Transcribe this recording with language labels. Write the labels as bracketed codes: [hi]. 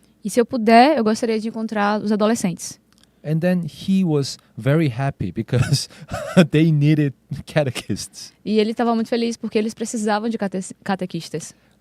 [pt] E se eu puder, eu gostaria de encontrar os adolescentes. [en] And then he was very happy because they needed catechists. [pt] E ele estava muito feliz porque eles precisavam de catequistas.